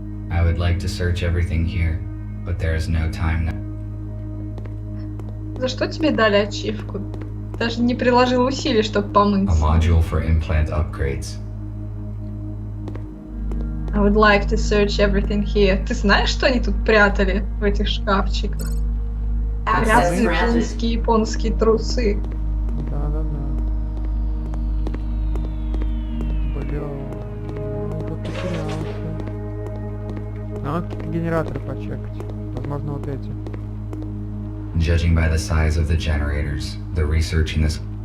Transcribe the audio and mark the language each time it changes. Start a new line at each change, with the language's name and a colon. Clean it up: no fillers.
English: I would like to search everything here, but there is no time now.
Russian: За что тебе дали ачивку? Даже не приложил усилий, чтобы помыться.
English: A module for implant upgrades. I would like to search everything here.
Russian: Ты знаешь, что они тут прятали в этих шкафчиках?
English: Access
Russian: Грязные
English: granted.
Russian: японские трусы. Да-да-да. Бля, ну потерялся. Надо какие-то генераторы почекать. Возможно, вот эти.
English: Judging by the size of the generators, the research in this